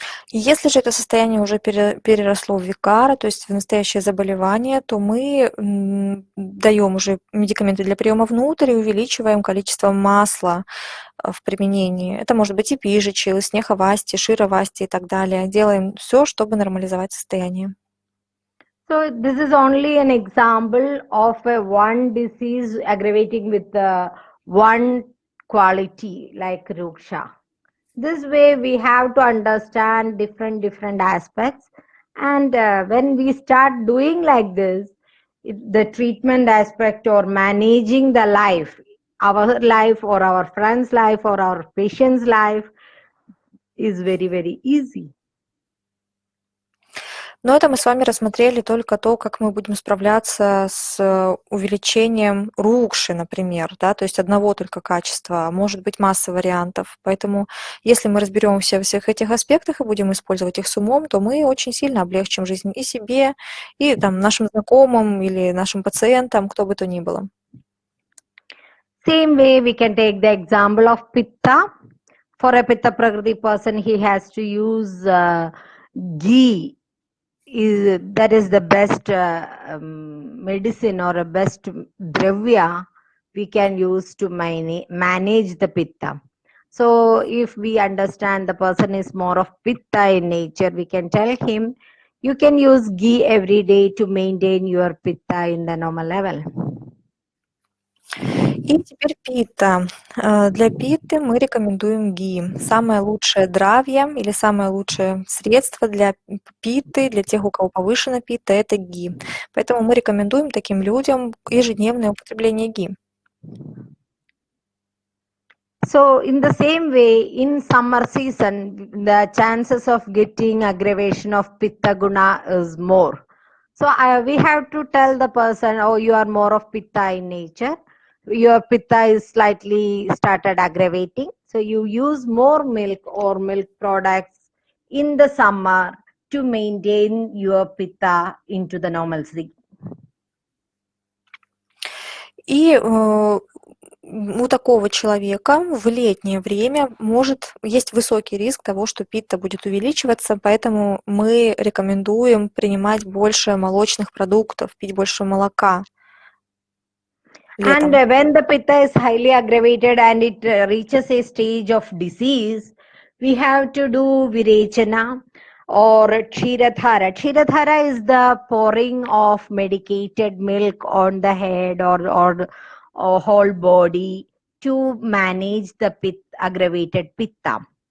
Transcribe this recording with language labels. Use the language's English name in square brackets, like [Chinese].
[Russian] Если же это состояние уже переросло в викара, то есть в настоящее заболевание, то мы даем уже медикаменты для приема внутрь и увеличиваем количество масла в применении. Это может быть и пижичил, и снеховасти, шировасти и так далее. Делаем все, чтобы нормализовать состояние. [English] So this is only an example of a one disease aggravating with one quality like ruksha. This way we have to understand different aspects, and when we start doing like this, the treatment aspect or managing the life, our life or our friend's life or our patient's life, is very easy. [Russian] Но это мы с вами рассмотрели только то, как мы будем справляться с увеличением рукши, например, да, то есть одного только качества, может быть масса вариантов. Поэтому если мы разберемся во всех этих аспектах и будем использовать их с умом, то мы очень сильно облегчим жизнь и себе, и там, нашим знакомым или нашим пациентам, кто бы то ни было. [English] Same way we can take the example of pitta. For a pitta prakriti person, he has to use ghee. That is the best medicine or a best dravya we can use to manage the pitta. So if we understand the person is more of pitta in nature, we can tell him you can use ghee every day to maintain your pitta in the normal level. [Russian] И теперь пита. Для питы мы рекомендуем ги. Самое лучшее дравье или самое лучшее средство для питы, для тех, у кого повышена пита, это ги. Поэтому мы рекомендуем таким людям ежедневное употребление ги. [English] So in the same way, in summer season, the chances of getting aggravation of pitta guna is more. So we have to tell the person, oh, you are more of pitta in nature. Your pitta is slightly started aggravating. So you use more milk or milk products in the summer to maintain your pitta into the normalcy. [Russian] И у такого человека в летнее время есть высокий риск того, что питта будет увеличиваться, поэтому мы рекомендуем принимать больше молочных продуктов, пить больше молока [English] And [Russian] летом. [English] when the pitta is highly aggravated and it reaches a stage of disease, we have to do virechana or kshiradhara. Kshiradhara is the pouring of medicated milk on the head or whole body to manage the aggravated pitta.